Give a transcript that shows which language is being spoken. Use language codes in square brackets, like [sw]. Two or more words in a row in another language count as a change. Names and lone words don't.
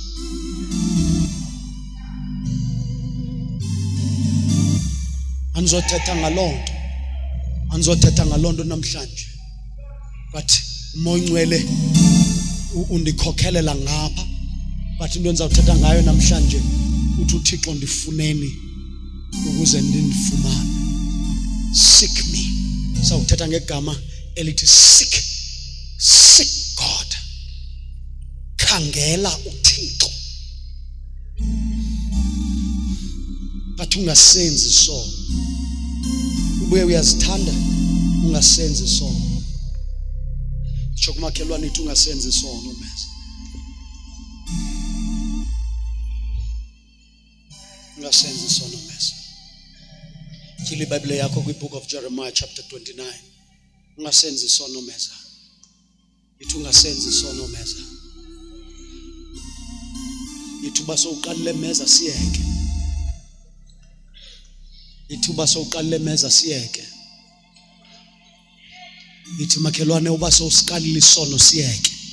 [xh] Anizothetha ngaloo nto namhlanje, but uMoya Ongcwele undikhokhelela ngapha. But into endizawuthetha ngayo namhlanje uthi uThixo ndifuneni ukuze ndindifumane. [en] Seek me. [xh] Sawuthetha ngegama elithi [en] seek God. [xh] Khangela uThixo, but ungasenzi isono. Ubuye uyazithanda, ungasenzi isono. Tsho kumakhelwane ithi ungasenzi isono meza. Ungasenzi isono meza. Tyhila iBhayibhile yakho kwi- [en] book of Jeremiah chapter [xh] 29. Ungasenzi isono meza. Ithi ungasenzi isono meza. Ithi uba sowuqalile meza siyeke. Ithuba sowuqalile meza siyeke. Ithi makhelwane uba sowusiqalile isono siyeke.